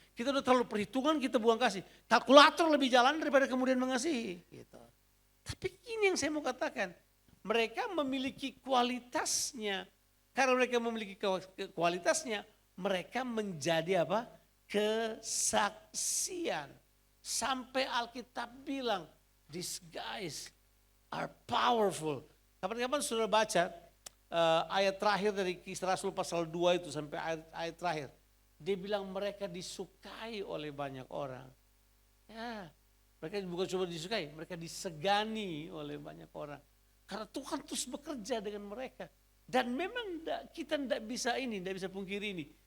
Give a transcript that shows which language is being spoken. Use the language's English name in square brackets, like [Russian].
[Indonesian] Kita sudah terlalu perhitungan, kita buang kasih. Kalkulator lebih jalan daripada kemudian mengasihi. Gitu. Tapi ini yang saya mau katakan. Mereka memiliki kualitasnya. Karena mereka memiliki kualitasnya, mereka menjadi apa? Kesaksian. Sampai Alkitab bilang, [English] these guys are powerful. [Indonesian] Kapan-kapan sudah baca ayat terakhir dari Kisah Rasul pasal 2 itu sampai ayat terakhir. Dia bilang mereka disukai oleh banyak orang. Ya, mereka bukan cuma disukai, mereka disegani oleh banyak orang. Karena Tuhan terus bekerja dengan mereka. Dan memang kita tidak bisa pungkiri ini.